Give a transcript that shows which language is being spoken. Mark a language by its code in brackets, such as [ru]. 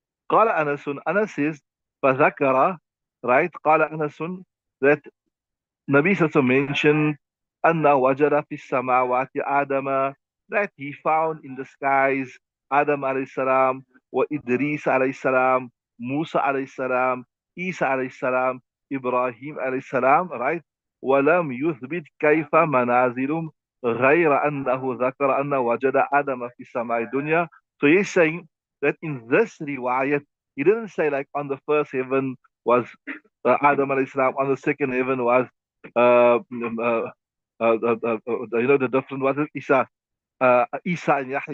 [ar] قال أنس, [en] Anas says, فذكر, right, قال أنس, that Nabi Sallallahu mentioned [ar] أنه وجد في السماوات آدم, [en] that he found in the skies Adam alayhi salam, wa Idris alayhi salam, Musa alayhi salam, Isa alayhi salam, Ibrahim alayhi salam, right? [ar] ولم يثبت كيف منازلهم غير أنه ذكر أنه وجد آدم في السماء الدنيا. [en] So he's saying that in this riwayat, he didn't say like on the first heaven was Adam alayhi salam, on the second heaven was uh, the different was it Isa and Yahya.